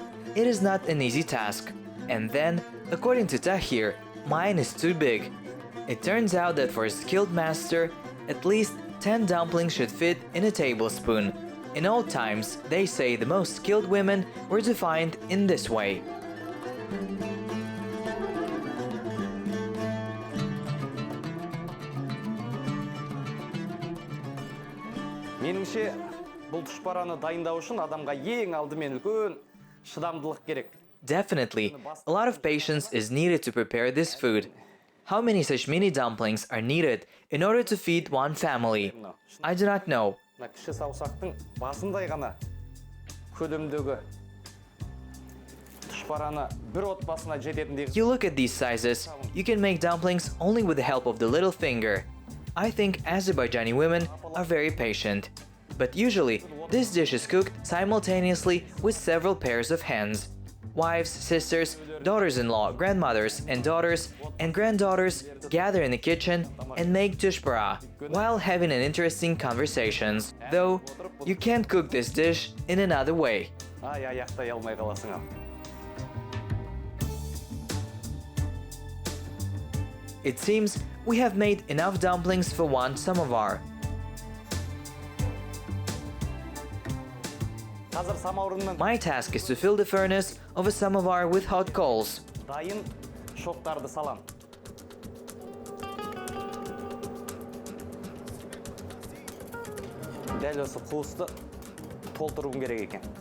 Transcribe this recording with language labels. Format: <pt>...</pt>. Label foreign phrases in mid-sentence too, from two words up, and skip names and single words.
<en>It is not an easy task. And then, according to Tahir, mine is too big. It turns out that for a skilled master, at least 10 dumplings should fit in a tablespoon. In old times, they say the most skilled women were defined in this way.</en> <kk>Меніңше, бұл тұшпараны дайындау үшін адамға ең алдымен үлкен шыдамдылық керек.</kk> <en>Definitely, a lot of patience is needed to prepare this food. How many such mini dumplings are needed in order to feed one family? I do not know.</en> <kk>Кіші саусақтың басындай ғана көлемдегі тұшпараны бір отбасына жететіндей.</kk> <en>You look at these sizes, you can make dumplings only with the help of the little finger. I think Azerbaijani women are very patient. But usually, this dish is cooked simultaneously with several pairs of hands. Wives, sisters, daughters-in-law, grandmothers, and daughters and granddaughters gather in the kitchen and make tushpara while having an interesting conversations. Though, you can't cook this dish in another way.</en> <kk>Аяқтай алмай қаласың ау.</kk> <en>It seems we have made enough dumplings for one samovar. My task is to fill the furnace of a samovar with hot coals.</en> <kk>Дайын шоқтарды салам. Дәл осы қуысты толтыруым керек екен.</kk>